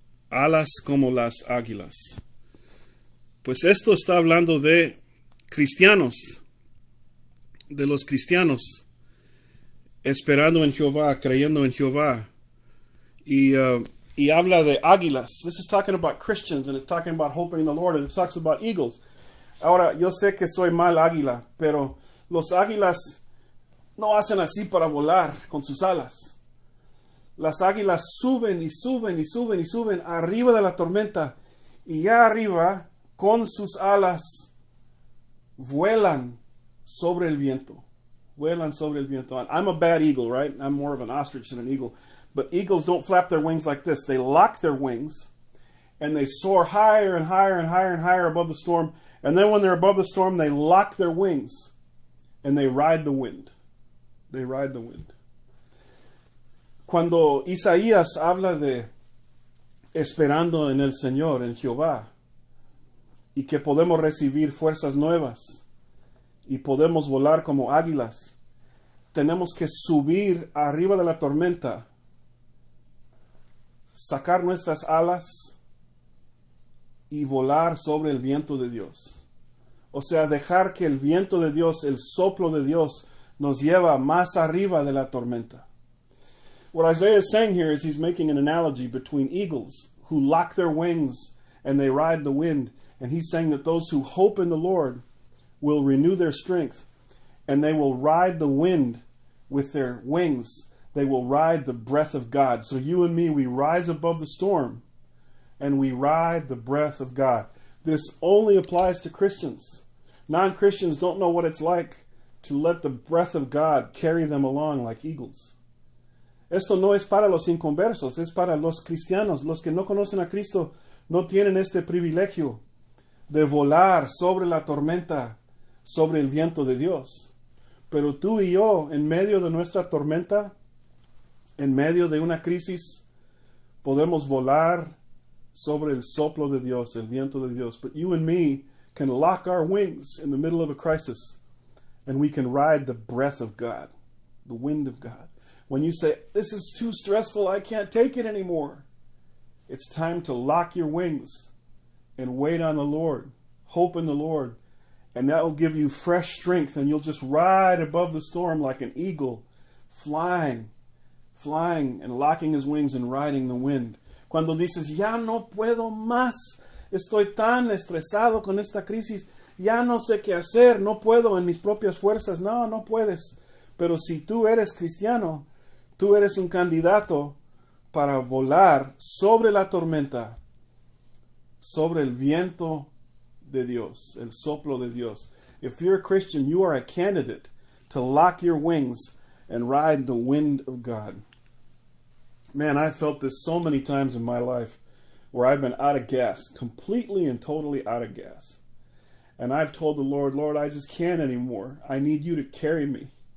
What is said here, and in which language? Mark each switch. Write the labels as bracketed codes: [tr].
[es] Alas como las águilas. Pues esto está hablando de cristianos, de los cristianos, esperando en Jehová, creyendo en Jehová. Y habla de águilas. [en] This is talking about Christians, and it's talking about hoping in the Lord, and it talks about eagles. [es] Ahora, yo sé que soy mal águila, pero los águilas no hacen así para volar con sus alas. Las águilas suben y suben y suben y suben arriba de la tormenta, y ya arriba, con sus alas, vuelan sobre el viento. Vuelan sobre el viento. [en] I'm a bad eagle, right? I'm more of an ostrich than an eagle. But eagles don't flap their wings like this. They lock their wings, and they soar higher and higher and higher and higher above the storm. And then when they're above the storm, they lock their wings, and they ride the wind. They ride the wind. [es] Cuando Isaías habla de esperando en el Señor, en Jehová, y que podemos recibir fuerzas nuevas, y podemos volar como águilas, tenemos que subir arriba de la tormenta, sacar nuestras alas y volar sobre el viento de Dios. O sea, dejar que el viento de Dios, el soplo de Dios, nos lleva más arriba de la tormenta. [en] What Isaiah is saying here is he's making an analogy between eagles who lock their wings and they ride the wind. And he's saying that those who hope in the Lord will renew their strength, and they will ride the wind with their wings. They will ride the breath of God. So you and me, we rise above the storm, and we ride the breath of God. This only applies to Christians. Non-Christians don't know what it's like to let the breath of God carry them along like eagles. [es] Esto no es para los inconversos, es para los cristianos. Los que no conocen a Cristo no tienen este privilegio de volar sobre la tormenta, sobre el viento de Dios. Pero tú y yo, en medio de nuestra tormenta, en medio de una crisis, podemos volar sobre el soplo de Dios, el viento de Dios. [en] But you and me can lock our wings in the middle of a crisis, and we can ride the breath of God, the wind of God. When you say, this is too stressful, I can't take it anymore, It's time to lock your wings and wait on the Lord. Hope in the Lord. And that will give you fresh strength, and you'll just ride above the storm like an eagle, flying and locking his wings and riding the wind. [es] Cuando dices, ya no puedo más, estoy tan estresado con esta crisis, ya no sé qué hacer, no puedo en mis propias fuerzas. No, no puedes. Pero si tú eres cristiano, tú eres un candidato para volar sobre la tormenta, sobre el viento de Dios, el soplo de Dios. [en] If you're a Christian, you are a candidate to lock your wings and ride the wind of God. Man, I've felt this so many times in my life where I've been out of gas, completely and totally out of gas. And I've told the Lord, Lord, I just can't anymore. I need you to carry me.